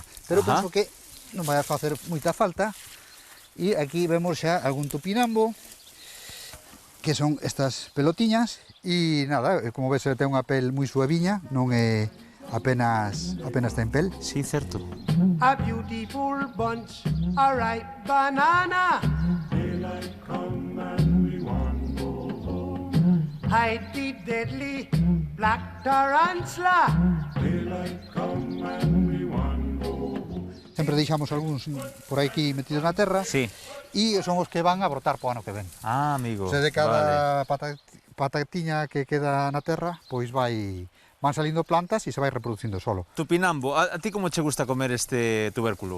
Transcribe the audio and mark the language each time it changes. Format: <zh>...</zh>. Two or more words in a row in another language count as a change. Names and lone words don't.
<gl>Pero penso que non vai a facer moita falta. E aquí vemos xa algún tupinambo, que son estas pelotiñas, e nada, como ves, ten unha pel moi suaviña, non é apenas ten pel. Sí, certo.</gl> <en>A beautiful bunch, a ripe banana. Daylight come and we want go home. Hide the deadly black tarantula. Daylight come and we want go home.</en> <gl>Sempre deixamos algúns por aquí metidos na terra, sí. E son os que van a brotar po ano que ven. Ah, amigo. O sea, de cada patatiña que queda na terra, pois van salindo plantas e se vai reproducindo solo. Tupinambo, a ti como che gusta comer este tubérculo?</gl>